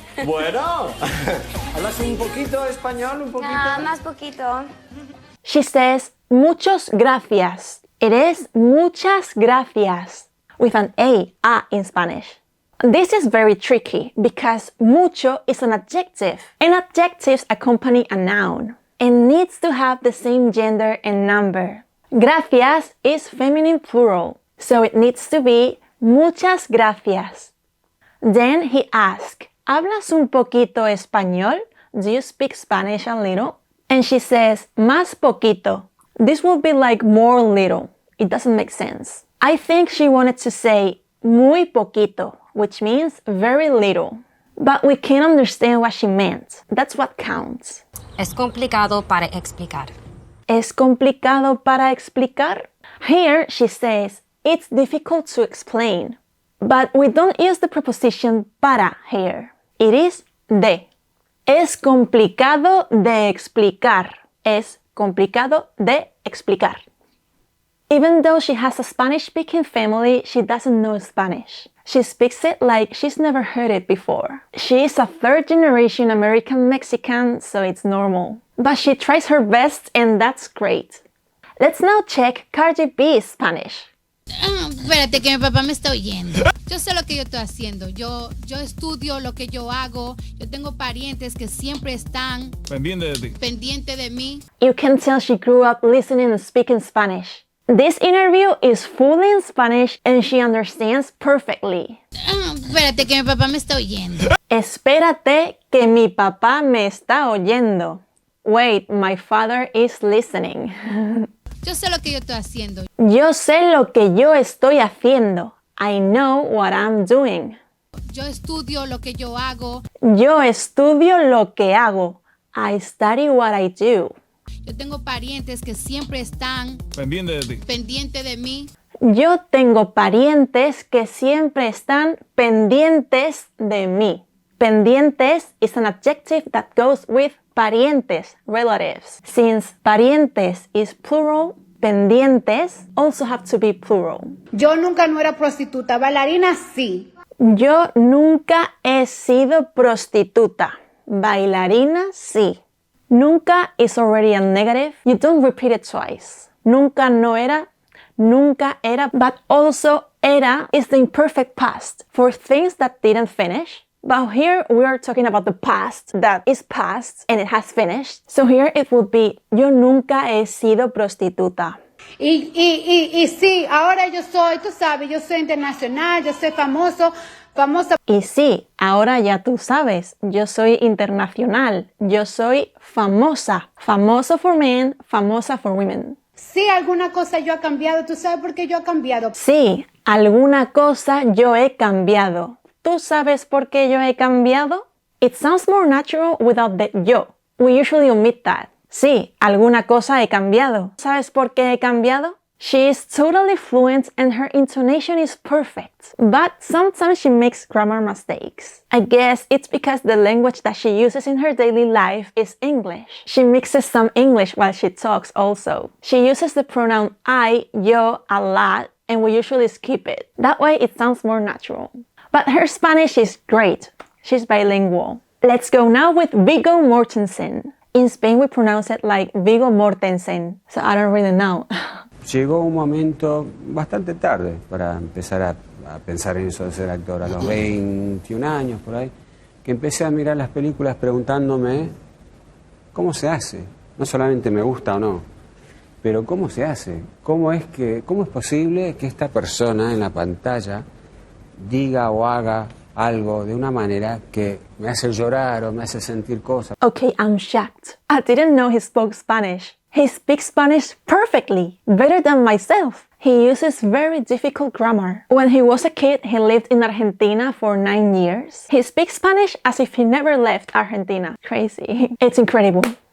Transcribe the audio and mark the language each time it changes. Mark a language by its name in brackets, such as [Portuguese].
[Spanish] Bueno, ¿hablas un poquito español? ¿Un poquito? Más poquito. [English] She says, [Spanish] muchos gracias. [English] It is [Spanish] muchas gracias, [English] with an A in Spanish. This is very tricky because mucho is an adjective, and adjectives accompany a noun, and needs to have the same gender and number. Gracias is feminine plural, so it needs to be [Spanish] muchas gracias. [English] Then he asked, [Spanish] ¿hablas un poquito español? [English] Do you speak Spanish a little? And she says, [Spanish] más poquito. [English] This would be like more little. It doesn't make sense. I think she wanted to say [Spanish] muy poquito, [English] which means very little. But we can't understand what she meant. That's what counts. [Spanish] Es complicado para explicar. ¿Es complicado para explicar? [English] Here she says, it's difficult to explain. But we don't use the preposition para here. It is de. [Spanish] Es complicado de explicar. Es complicado de explicar. [English] Even though she has a Spanish-speaking family, she doesn't know Spanish. She speaks it like she's never heard it before. She is a third-generation American-Mexican, so it's normal. But she tries her best, and that's great. Let's now check Cardi B's Spanish. [Spanish] Espérate que mi papá me está oyendo. Yo sé lo que yo estoy haciendo. Yo estudio lo que yo hago. Yo tengo parientes que siempre están pendiente de mí. [English] You can tell she grew up listening and speaking Spanish. This interview is fully in Spanish and she understands perfectly. [Spanish] Espérate que mi papá me está oyendo. Espérate que mi papá me está oyendo. [English] Wait, my father is listening. [Spanish] Yo sé lo que yo estoy haciendo. Yo sé lo que yo estoy haciendo. [English] I know what I'm doing. [Spanish] Yo estudio lo que yo hago. Yo estudio lo que hago. [English] I study what I do. [Spanish] Yo tengo parientes que siempre están pendiente de mí. Yo tengo parientes que siempre están pendientes de mí. [English] Pendientes is an adjective that goes with parientes, relatives. Since parientes is plural, pendientes also have to be plural. [Spanish] Yo nunca no era prostituta, bailarina sí. Yo nunca he sido prostituta. Bailarina sí. [English] Nunca is already a negative. You don't repeat it twice. [Spanish] Nunca no era, nunca era, [English] but also era is the imperfect past for things that didn't finish. But here we are talking about the past that is past and it has finished. So here it would be, [Spanish] yo nunca he sido prostituta. Y sí, ahora yo soy, tú sabes, yo soy internacional, yo soy famosa. Y sí, ahora ya tú sabes, yo soy internacional, yo soy famosa. [English] Famoso for men, famosa for women. [Spanish] Sí, alguna cosa yo he cambiado, ¿tú sabes por qué yo he cambiado? Sí, alguna cosa yo he cambiado. ¿Tú sabes por qué yo he cambiado? [English] It sounds more natural without the yo. We usually omit that. [Spanish] Sí, alguna cosa he cambiado. ¿Sabes por qué he cambiado? [English] She is totally fluent and her intonation is perfect. But sometimes she makes grammar mistakes. I guess it's because the language that she uses in her daily life is English. She mixes some English while she talks also. She uses the pronoun I, yo a lot, and we usually skip it. That way it sounds more natural. But her Spanish is great. She's bilingual. Let's go now with Viggo Mortensen. In Spain we pronounce it like Viggo Mortensen, so I don't really know. [Spanish] Llegó un momento bastante tarde para empezar a pensar en eso de ser actor. A los 21 años, por ahí, que empecé a mirar las películas preguntándome cómo se hace. No solamente me gusta o no, pero cómo se hace. ¿Cómo es posible que esta persona en la pantalla diga o haga algo de una manera que me hace llorar o me hace sentir cosas? [English] Okay, I'm shocked. I didn't know he spoke Spanish. He speaks Spanish perfectly, better than myself. He uses very difficult grammar. When he was a kid, he lived in Argentina for 9 years. He speaks Spanish as if he never left Argentina. Crazy. It's incredible.